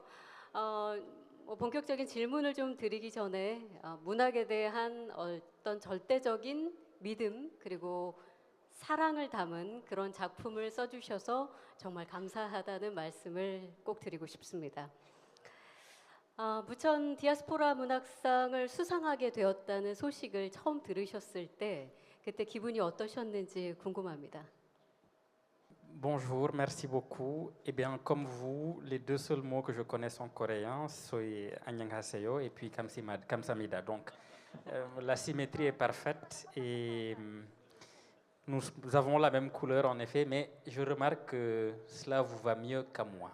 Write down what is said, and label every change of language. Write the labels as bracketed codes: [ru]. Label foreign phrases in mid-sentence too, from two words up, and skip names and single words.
[ko] 본격적인 질문을 좀 드리기 전에 문학에 대한 어떤 절대적인 믿음 그리고 사랑을 담은 그런 작품을 써주셔서 정말 감사하다는 말씀을 꼭 드리고 싶습니다. 부천 디아스포라 문학상을 수상하게 되었다는 소식을 처음 들으셨을 때 그때 기분이 어떠셨는지 궁금합니다. [fr] Bonjour, merci beaucoup. Eh bien, comme vous, les deux seuls mots que je connais en coréen, c'est Annyeonghaseyo et puis Kamsamida. Donc, la symétrie est parfaite et nous avons la même couleur en effet, mais je remarque que cela vous va mieux qu'à moi.